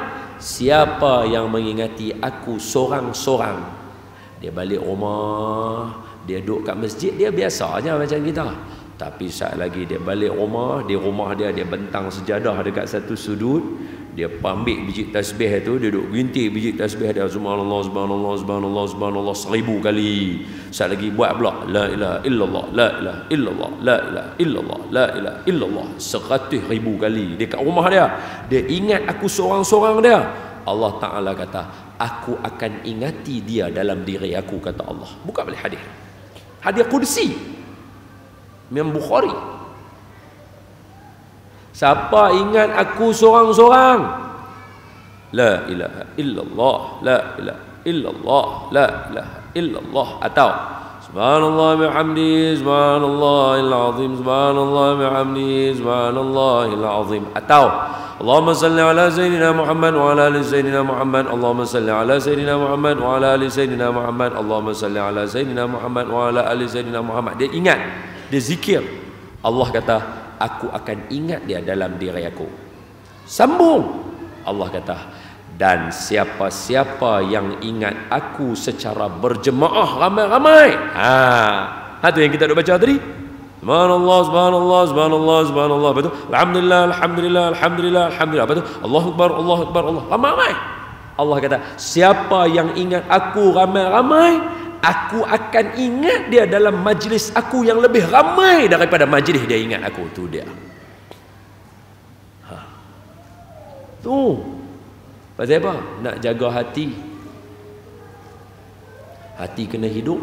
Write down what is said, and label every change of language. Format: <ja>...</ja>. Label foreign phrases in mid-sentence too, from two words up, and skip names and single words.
<ms>Siapa yang mengingati aku sorang-sorang, dia balik rumah, dia duduk kat masjid, dia biasa aja macam kita. Tapi saat lagi dia balik rumah, di rumah dia bentang sejadah dekat satu sudut, dia ambil biji tasbih tu, dia duduk gintik biji tasbih dia,</ms> <ar>سبحان الله سبحان الله سبحان الله سبحان الله 1000 kali.</ar> <ms>Saat lagi buat pula</ms> <ar>لا إله إلا الله لا إله إلا الله لا إله إلا الله لا إله إلا الله 100,000</ar> <ms>kali dekat rumah dia. Dia ingat aku seorang-seorang dia. Allah Ta'ala kata, aku akan ingati dia dalam diri aku, kata Allah. Buka balik hadis. Hadis qudsi Imam Bukhari. Siapa ingat aku seorang-seorang,</ms> <ar>لا إله إلا الله لا إله إلا الله لا إله إلا الله, atau سبحان الله وبحمده سبحان الله العظيم سبحان الله وبحمده سبحان الله العظيم, atau اللهم صل على سيدنا محمد وعلى آل سيدنا محمد، اللهم صل على سيدنا محمد وعلى آل سيدنا محمد، اللهم صل على سيدنا محمد وعلى آل سيدنا محمد.</ar> <ms>Dia ingat, dia zikir. Allah kata, aku akan ingat dia dalam diri aku. Sambung. Allah kata, dan siapa-siapa yang ingat aku secara berjemaah ramai-ramai. Tu yang kita dah baca tadi.</ms> <ar>سبحان الله سبحان الله سبحان الله سبحان الله.</ar> <ms>Betul?</ms> <ar>الحمد لله الحمد لله الحمد لله الحمد لله.</ar> <ms>Betul?</ms> <ar>الله أكبر الله أكبر الله.</ar> <ms>Ramai-ramai. Allah kata, siapa yang ingat aku ramai-ramai, aku akan ingat dia dalam majlis aku yang lebih ramai daripada majlis dia ingat aku. Tu dia. Tu. Pasal apa? Nak jaga hati. Hati kena hidup.</ms>